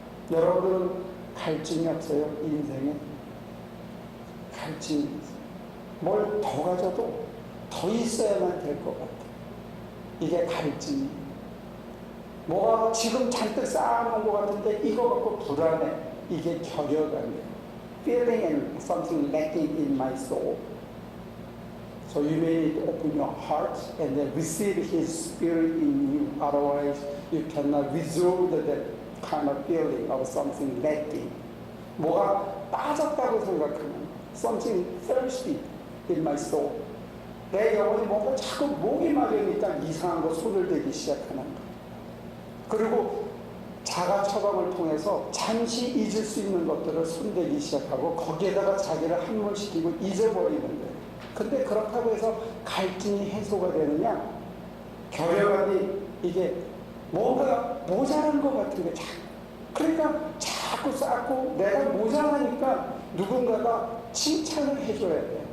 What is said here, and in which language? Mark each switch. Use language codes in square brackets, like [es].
[ko] 여러분들은 갈증이 없어요? 이 인생에 갈증이 있어요. 뭘 더 가져도 더 있어야만 될 것 같아요. 이게 갈증이에요. 뭐가 지금 잔뜩 쌓아놓은 것 같은데 이거 갖고 불안해. 이게 결여감이에요. [en] Feeling and something lacking in my soul. So you may open your heart and then receive His Spirit in you. Otherwise, you cannot resolve that kind of feeling of something lacking. [ko] 뭐가 빠졌다고 생각하면 [en] something thirsty in my soul. [ko] 내 영혼이 뭔가 자꾸 목이 마르니까 이상한 거 손을 대기 시작하는 거. 그리고 자가 처방을 통해서 잠시 잊을 수 있는 것들을 손대기 시작하고 거기에다가 자기를 함몰시키고 잊어버리는 거예요. 근데 그렇다고 해서 갈증이 해소가 되느냐? 결여감이 이게 뭔가 모자란 것 같은 게 그러니까 자꾸 쌓고 내가 모자라니까 누군가가 칭찬을 해줘야 돼.